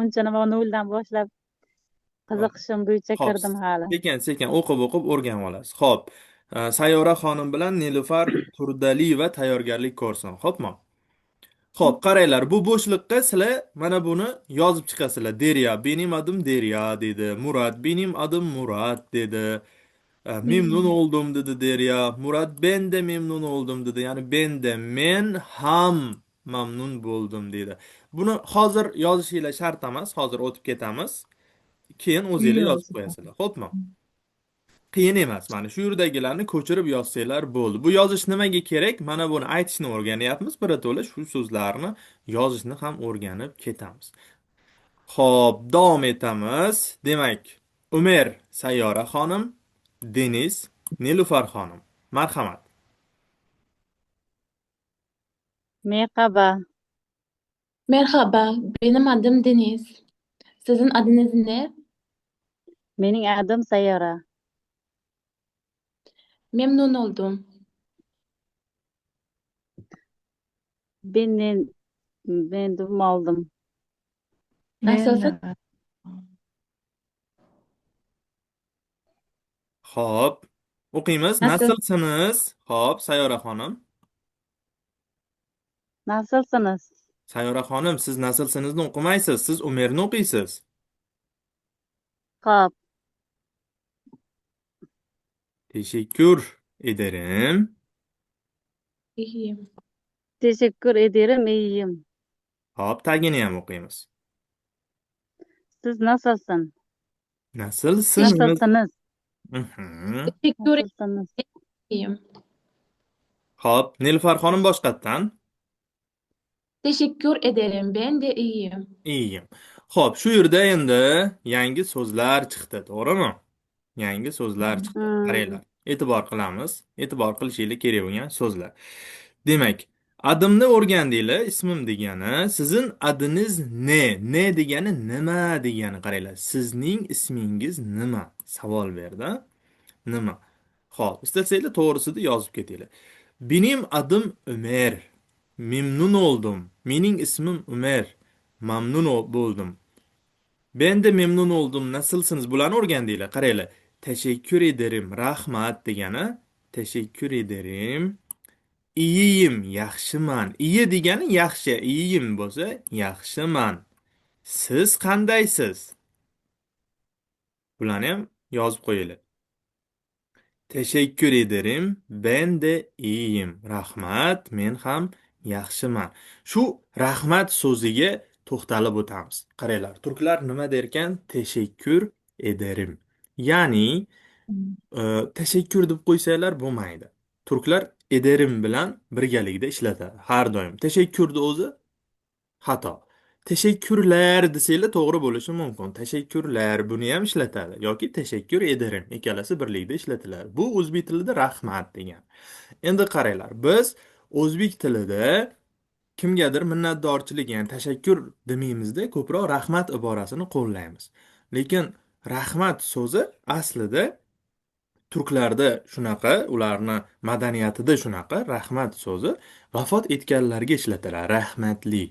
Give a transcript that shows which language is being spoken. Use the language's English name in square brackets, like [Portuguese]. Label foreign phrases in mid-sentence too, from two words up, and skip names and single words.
[Uzbek] Uncha nima noldan boshlab Xo'p, qiziqishim bo'yicha xo'p, kirdim hali. sekin-sekin o'qib-o'qib o'rganib olasiz. Xo'p, Sayyora xonim bilan Nilufar Turdaliyeva tayyorgarlik ko'rsin. Xo'pmi? Xo'p, qaranglar, bu bo'shliqqa sizlar mana buni yozib chiqasizlar. [Turkish] Derya, benim adım Derya dedi. Murat, benim adım Murat dedi. Memnun oldum dedi Derya. Murat, ben de memnun oldum dedi. [Uzbek] Ya'ni men ham mamnun bo'ldim dedi. Buni hozir yozishinglar shart emas. Hozir o'tib ketamiz. Keyin [Turkish] İyi [Uzbek] o'zinglar yozib [Turkish] yazdım. [Uzbek] qo'yasizlar. Xo'pmi? Qiyin emas. Mana shu yerdagilarni ko'chirib yozsanglar bo'ldi. Bu yozish nimaga kerak? Mana buni aytishni o'rganyapmiz. Birato'la shu so'zlarni yozishni ham o'rganib ketamiz. Xo'p, davom etamiz. Demak, Umer Sayyora xonim, Deniz Nilufar xonim. Marhamat. [Turkish] Merhaba, Merhaba, benim adım Deniz. Sizin adınız ne? mening adım Sayyora. Memnun oldum. Ben memnun oldum. Nasılsın? [Uzbek] Xo'p, o'qiymiz. [Turkish] Nasıl? Nasılsınız? [Uzbek] Xo'p, Sayyora xonim. [Turkish] Nasılsınız? [Uzbek] Sayyora xonim, siz nasılsınızni o'qimaysiz. Siz Umerni o'qiysiz. Xo'p, [Turkish] Teşekkür ederim. İyiyim. teşekkür ederim, iyiyim. [Uzbek] Hop, tagini ham o'qiymiz. [Turkish] Siz nasılsın? Nasılsınız? Nasılsınız? Mhm. Teşekkür Nasılsınız? ederim. [Uzbek] Hop, Nilufar xonim boshqatdan. [Turkish] Teşekkür ederim. Ben de iyiyim. İyiyim. [Uzbek] Xo'p, shu yerda endi yangi so'zlar chiqdi, to'g'rimi? Yangi so'zlar chiqdi. Hmm. Qaranglar. E'tibor qilamiz. E'tibor qilishinglar kerak bo'lgan so'zlar. Demak, adimni o'rgandinglar, ismim degani, [Turkish] sizin adingiz ne? [Uzbek] Ne degani nima degani qaranglar. Sizning ismingiz nima? Savol berdi. Nima? Xo'p, istasanglar to'g'risida yozib ketinglar. [Turkish] Benim adım Ömer. Memnun oldum. [Uzbek] Mening ismim Ömer. Mamnun bo'ldum. [Turkish] Ben de memnun oldum. Nasılsınız? [Uzbek] Bularni o'rgandinglar. Qaranglar. [Turkish] Teşekkür ederim. [Uzbek] Rahmat degani. [Turkish] Teşekkür ederim. İyiyim, yaxshiman. [Uzbek] İyi degani yaxshi, iyiyim bo'lsa, yaxshiman. Siz qandaysiz? Bularni ham yozib qo'yinglar. [Turkish] Teşekkür ederim. Ben de iyiyim. [Uzbek] Rahmat. Men ham yaxshiman. Shu rahmat so'ziga to'xtalib o'tamiz. Qaranglar, turklar nima derkan? [Turkish] Teşekkür ederim. [Uzbek] Ya'ni teşekkür deb qo'ysanglar bo'lmaydi. Turklar ederim bilan birgalikda ishlatadi har doim. Teşekkürni o'zi xato. Teşekkürler desanglar to'g'ri bo'lishi mumkin. Teşekkürler buni ham ishlatadi yoki [Turkish] teşekkür ederim [Uzbek] ikkalasi birlikda ishlatiladi. Bu o'zbek tilida rahmat degan. Endi qaranglar, biz o'zbek tilida kimgadir minnatdorchilik, ya'ni tashakkur demaymizda, ko'proq rahmat iborasini qo'llaymiz. Lekin rahmat so'zi aslida turklarda shunaqa, ularni madaniyatida shunaqa rahmat so'zi vafot etganlarga ishlatiladi.